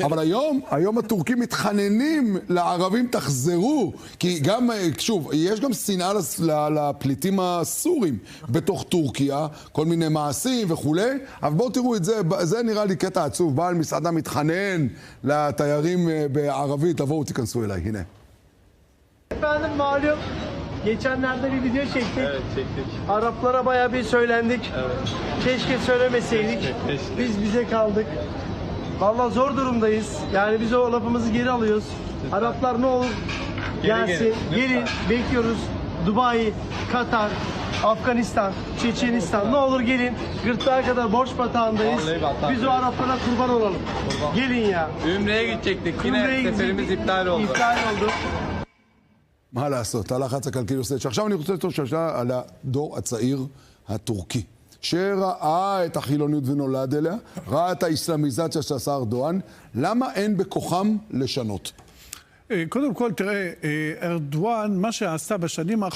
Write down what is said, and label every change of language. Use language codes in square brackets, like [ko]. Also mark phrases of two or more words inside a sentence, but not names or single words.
[he] אבל היום הטורקים מתחננים לערבים תחזרו, כי גם, שוב, יש גם שנאה לפליטים הסורים בתוך טורקיה, כל מיני מעשים וכולי, אבל בואו תראו את זה, זה נראה לי קטע עצוב, בעל מסעדה מתחנן לתיירים בערבית, תבואו תיכנסו אליי, הנה. [tr] Efendim malum geçenlerde bir video çektik. Evet, çektik. Araplara bayağı bir söylendik. Evet. Keşke söylemeseydik. Biz bize kaldık. Vallahi zor durumdayız. Yani biz o lafımızı geri alıyoruz. Araplar ne olur gelsin. Gelin bekliyoruz. Dubai, Katar, Afganistan, Çeçenistan ne olur gelin. Gırtlağa kadar borç batağındayız. Biz o Araplara kurban olalım. Gelin ya. Ümre'ye gidecektik. Yine seferimiz iptal oldu. İptal oldu. [he] מה לעשות? הלחץ הכלכלי עושה את שעכשיו אני רוצה לתת שאלה על הדור הצעיר הטורקי, שראה את החילוניות ונולד אליה, ראה את האסלאמיזציה שעשה ארדואן, למה אין בכוחם לשנות? קודם כל, תראה, ארדואן, מה שעשה בשנים האחרונות...